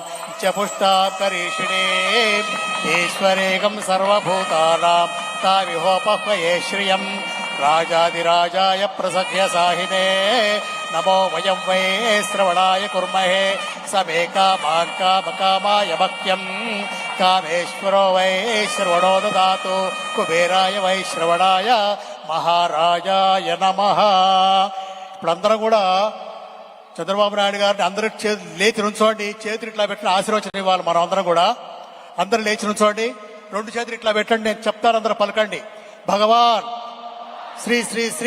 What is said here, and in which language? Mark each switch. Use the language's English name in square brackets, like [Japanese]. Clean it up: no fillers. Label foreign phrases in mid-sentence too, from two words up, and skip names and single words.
[Sanskrit] च पुष्टां करीषिणीम् ईश्वरेकं सर्वभूतानां तामिहोपक्वये श्रियम् राजाधिराजाय प्रसख्य साहिने नमो वयं वै श्रवणाय कुर्महे स मे कामान् कामकामाय मह्यम् कामेश्वरो वै श्रवणो ददातु कुबेराय वै श्रवणाय महाराजाय नमः. [Telugu] ఇప్పుడందరూ కూడా చంద్రబాబు నాయుడు గారిని అందరూ లేచి నుంచోండి, చేతులు ఇట్లా పెట్టిన ఆశీర్వచనం ఇవ్వాలి. మనం అందరం కూడా అందరూ లేచి నుంచోండి, రెండు చేతులు ఇట్లా పెట్టండి, నేను చెప్తాను, అందరూ పలకండి. భగవాన్ శ్రీ శ్రీ శ్రీ